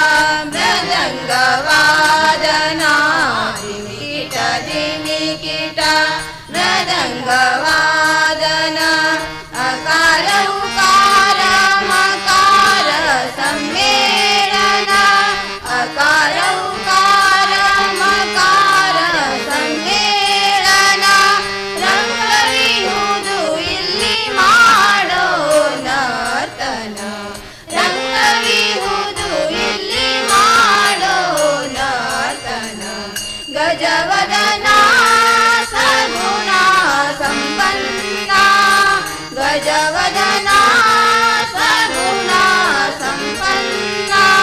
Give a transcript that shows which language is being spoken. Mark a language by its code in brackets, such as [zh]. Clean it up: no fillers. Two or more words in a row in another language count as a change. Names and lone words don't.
[sa] मृदङ्गवादना दिमिकिट दिमिकिट मृदङ्गवादन अकार उकार मकार सम्मेलन अकार उकार मकार सम्मेलन [kn] ರಂಗವಿಹುದು ಇಲ್ಲಿ ಮಾಡೋ ನರ್ತನ ರಂಗವಿಹುದು ಇಲ್ಲಿ ಮಾಡೋ ನರ್ತನ ಗಜವದನ ಸಗುಣ ಸಂಪನ್ನ ಗಜವದನ ಸಗುಣ ಸಂಪನ್ನ